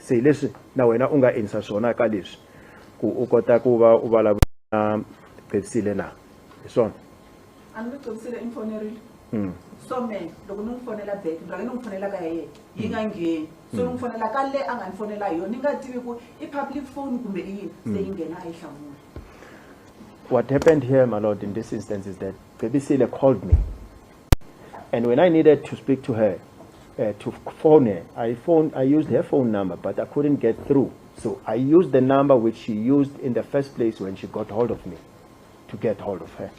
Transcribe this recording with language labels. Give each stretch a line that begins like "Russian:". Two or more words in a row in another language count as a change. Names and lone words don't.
Tsonga: Se leswi na wena u nga endlisa swona ka leswi ku u kota ku va u vulavula na Cebisile na hi swona. A ni Cebisile infonerile. So me loko ni fonela back ndra ni fonela ka yena yi nga ngheni. So ni fonela ka le a nga ni fonela hi yona ni nga tivi ku I
English: public phone
Tsonga: kumbe I yini se yi nghena a yi hlamula.
English: What happened here, my lord, in this instance is that Cebisile called me. And when I needed to speak to her, to phone her, I used her phone number, but I couldn't get through. So I used the number which she used in the first place when she got hold of me, to get hold of her.